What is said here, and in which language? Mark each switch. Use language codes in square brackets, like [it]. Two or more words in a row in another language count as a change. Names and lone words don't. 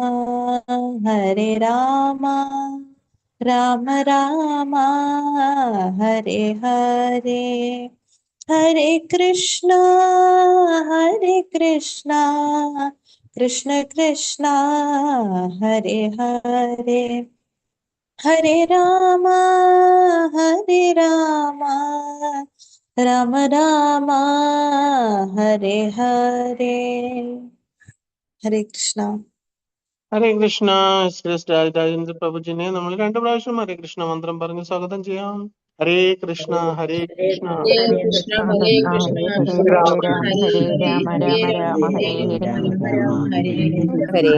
[sa] राम राम हरे हरे हरे कृष्णा कृष्ण कृष्णा हरे हरे हरे राम राम राम हरे हरे हरे कृष्णा [ml] ഹരേ കൃഷ്ണ. ശ്രേഷ്ഠ രാജേന്ദ്ര പ്രഭുജിനെ നമ്മൾ 2 പ്രാവശ്യം ഹരേ കൃഷ്ണ മന്ത്രം പറഞ്ഞ് സ്വാഗതം ചെയ്യാം. [sa] हरे कृष्ण हरे कृष्ण हरे कृष्ण हरे कृष्ण कृष्ण कृष्ण हरे हरे हरे राम हरे हरे राम राम हरे हरे हरे